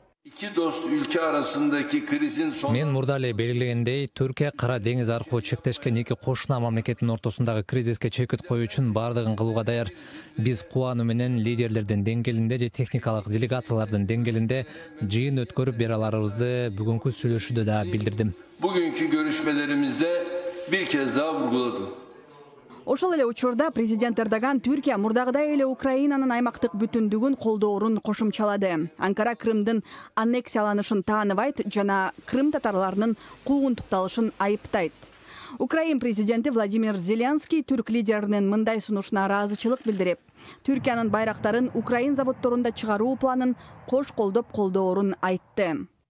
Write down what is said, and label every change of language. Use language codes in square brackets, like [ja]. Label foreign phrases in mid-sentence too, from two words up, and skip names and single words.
[ky] Мен мурда эле белгилегендей, Түркия Кара деңиз аркылуу чектешкен эки кошуна мамлекеттин ортосундагы кризиске чекит коюу үчүн бардыгын кылууга даяр. Биз кубануу менен лидерлердин деңгээлинде же техникалык делегациялардын деңгээлинде жыйын өткөрүп бере аларыбызды бүгүнкү сүйлөшүүдө да билдирдим. [tr] Bugünkü görüşmelerimizde bir kez daha vurguladım. [ky] Ошол эле учурда президент Эрдоган Түркия мурдагыдай эле Украинанын аймактык бүтүндүгүн колдоорун кошумчалады. Анкара Крымдын аннексияланышын тааныбайт жана Крым татарларынын куугунтукталышын айыптайт. Украин президенти Владимир Зеленский түрк лидеринин мындай сунушуна ыраазычылык билдирип, Түркиянын байрактарын Украин заводдорунда чыгаруу планын кош колдоп колдоорун айтты.